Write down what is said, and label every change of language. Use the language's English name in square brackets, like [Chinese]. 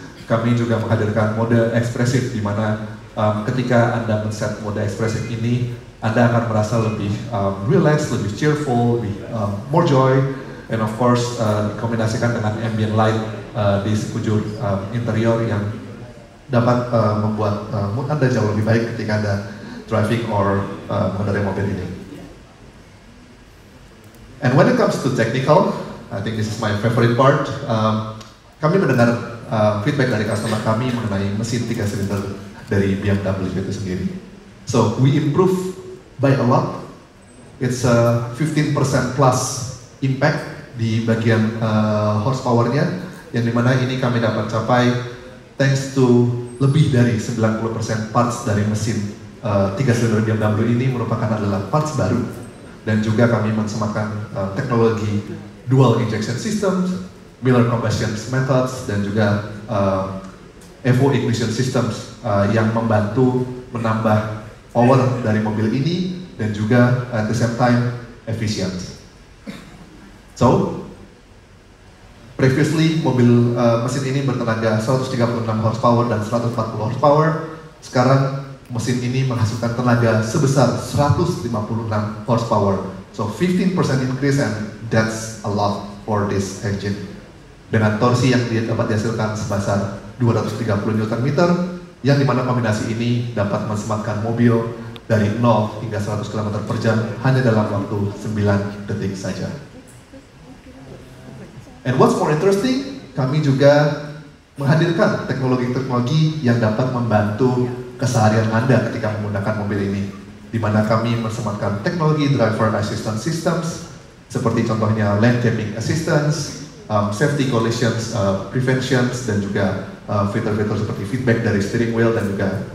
[Indonesian] Kami juga menghadirkan mode ekspresif, di mana ketika Anda men-set mode ekspresif ini, Anda akan merasa lebih relax, lebih cheerful, lebih [English] more joy, and of course [Indonesian] dikombinasikan dengan ambient light di sekujur interior yang dapat membuat mood Anda jauh lebih baik ketika Anda [English] driving or [Indonesian] mengendarai mobil ini. [English] And when it comes to technical, I think this is my favorite part. [Indonesian] Kami mendengar feedback dari customer kami mengenai mesin 3 silinder dari BMW itu sendiri. [English] So we improve by a lot. It's a 15% plus impact [Indonesian] di bagian horsepower-nya, yang dimana ini kami dapat capai [English] thanks to [Indonesian] lebih dari 90% parts dari mesin 3 silinder BMW ini merupakan adalah parts baru, dan juga kami mensematkan teknologi dual injection systems, Miller combustion methods, dan juga Evo ignition systems yang membantu menambah power dari mobil ini dan juga [English] at the same time efficient. [Indonesian] So, previously mobil mesin ini bertenaga 136 horsepower dan 140 horsepower. Sekarang mesin ini menghasilkan tenaga sebesar 156 horsepower. [English] So 15% increase, and that's a lot for this engine. [Indonesian] Dengan torsi yang dapat dihasilkan sebesar 230 Nm, yang dimana kombinasi ini dapat mensematkan mobil dari 0 hingga 100 km per jam hanya dalam waktu 9 detik saja. [English] And what's more interesting, [Indonesian] kami juga menghadirkan teknologi-teknologi yang dapat membantu keseharian Anda ketika menggunakan mobil ini, di mana kami mensematkan teknologi driver assistance systems, seperti contohnya lane keeping assistance, safety collisions preventions, dan juga fitur-fitur seperti feedback dari steering wheel dan juga